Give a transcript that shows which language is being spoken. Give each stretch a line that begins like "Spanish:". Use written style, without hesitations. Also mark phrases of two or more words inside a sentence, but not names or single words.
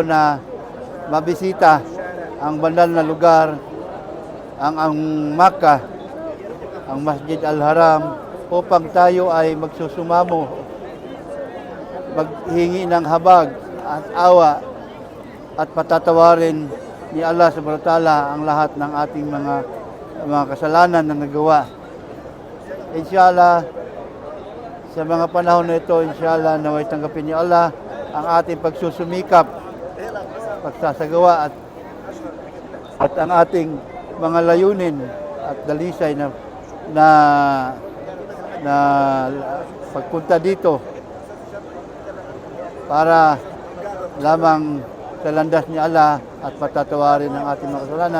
Filipino: na mabisita ang banal na lugar, ang Makkah, ang Masjid Al-Haram, upang tayo ay magsusumamo, maghingi ng habag at awa at patatawarin ni Allah
Arabic: سبحانه وتعالى
Filipino: ang lahat ng ating mga kasalanan na nagawa. Inshallah, sa mga panahon na ito, inshallah, naway tanggapin ni Allah ang ating pagsusumikap, pagsasagawa at ang ating mga layunin at dalisay na pagpunta dito para lamang sa landas ni Allah at patatawarin ang ating mga kasalanan.